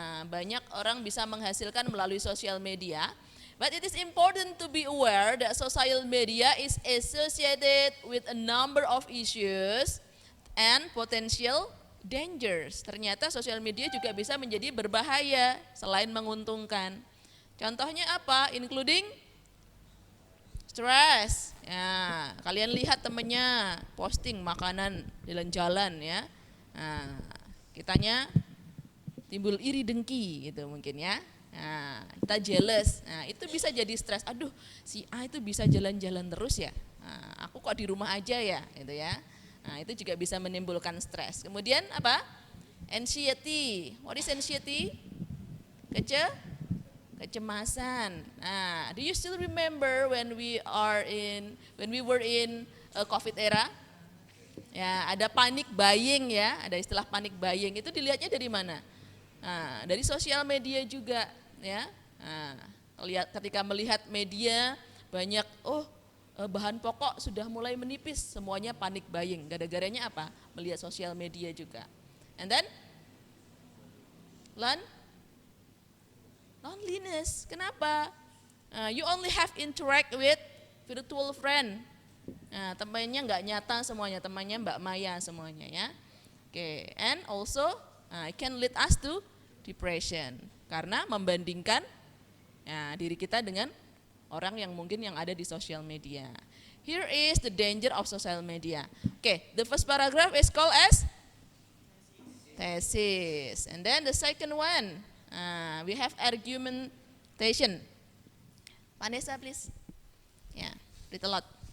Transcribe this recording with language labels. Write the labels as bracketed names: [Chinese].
[Indonesian] Banyak orang bisa menghasilkan melalui sosial media. [English] But it is important to be aware that social media is associated with a number of issues and potential dangers. [Indonesian] Ternyata sosial media juga bisa menjadi berbahaya selain menguntungkan. Contohnya apa? [English] Including stress. [Indonesian] Ya, kalian lihat temennya posting makanan jalan-jalan ya. Nah, kitanya timbul iri dengki gitu mungkin ya. Nah, kita jealous. Nah, itu bisa jadi stres. Aduh, si A itu bisa jalan-jalan terus ya. Nah, aku kok di rumah aja ya, gitu ya. Nah, itu juga bisa menimbulkan stres. Kemudian apa? [English] Anxiety. What is anxiety? [Indonesian] Kecemasan. [English] Nah, do you still remember when we were in COVID era? [Indonesian] Ya, ada panic buying ya, ada istilah panic buying. Itu dilihatnya dari mana? Nah, dari sosial media juga ya. Nah, ketika melihat media banyak bahan pokok sudah mulai menipis, semuanya panic buying. Gara-garanya apa? Melihat sosial media juga. [English] And then loneliness. [Indonesian] Kenapa? [English] You only have interact with virtual friend. [Indonesian] Nah, temannya nggak nyata semuanya, temannya Mbak Maya semuanya ya. Okay. [English] And also it can lead us to depression [Indonesian] karena membandingkan diri kita dengan orang yang mungkin yang ada di sosial media. [English] Here is the danger of social media. Okay, the first paragraph is called as thesis, and then the second one we have argumentation. Vanessa, please. Yeah. Read a lot.